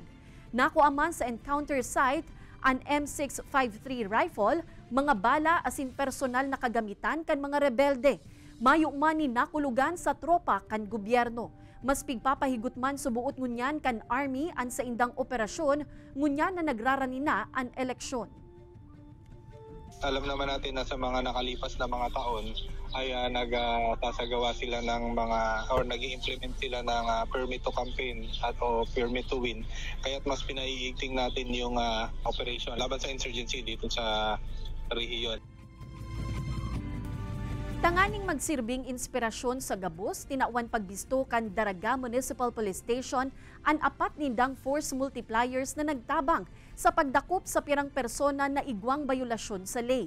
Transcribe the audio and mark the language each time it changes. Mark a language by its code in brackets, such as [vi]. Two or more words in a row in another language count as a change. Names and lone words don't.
[bik] Nakuaman sa encounter site ang M653 rifle, mga bala asin personal na kagamitan kan mga rebelde. Mayo man ni nakulugan sa tropa kan gobyerno. Mas pigpapahigot man subuot ngunyan kan Army an sa indang operasyon ngunyan na nagraranina ang eleksyon. [tl] Alam naman natin na sa mga nakalipas na mga taon ay nagtasagawa sila ng mga or nag-i-implement sila ng [en] permit to campaign [tl] at o [en] permit to win. [tl] Kaya't mas pinaiigting natin yung operation laban sa insurgency dito sa rehiyon. [bik] Tanganing magsirbing inspirasyon sa gabos, tinawan pagbisto kan Daraga Municipal Police Station ang apat nindang force multipliers na nagtabang sa pagdakop sa pirang persona na igwang bayulasyon sa ley.